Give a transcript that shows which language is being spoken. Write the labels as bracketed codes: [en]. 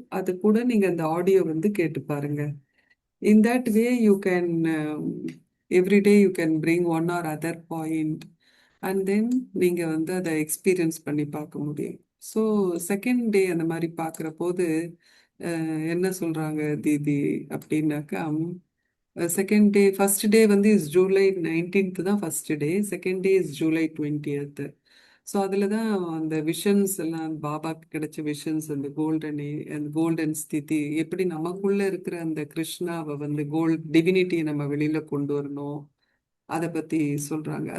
[ta] அது கூட நீங்கள் அந்த ஆடியோ வந்து கேட்டு பாருங்க. [en] In that way, you can every day you can bring one or other point, and then [ta] நீங்க வந்து அதை எக்ஸ்பீரியன்ஸ் பண்ணி பார்க்க முடியும். ஸோ செகண்ட் டே அந்த மாதிரி பார்க்குற போது என்ன சொல்றாங்க தீதி அப்படின்னாக்கா, செகண்ட் டே ஃபர்ஸ்ட் டே வந்து இஸ் ஜூலை 19th தான் first day, second day is July 20th. So அதில் தான் அந்த விஷன்ஸ் எல்லாம் பாபாக்கு கிடைச்ச விஷன்ஸ், அந்த அந்த கோல்டன் ஸ்திதி, எப்படி நமக்குள்ள இருக்கிற அந்த கிருஷ்ணாவை வந்து டிவினிட்டியை நம்ம வெளியில கொண்டு வரணும், அதை பத்தி சொல்றாங்க.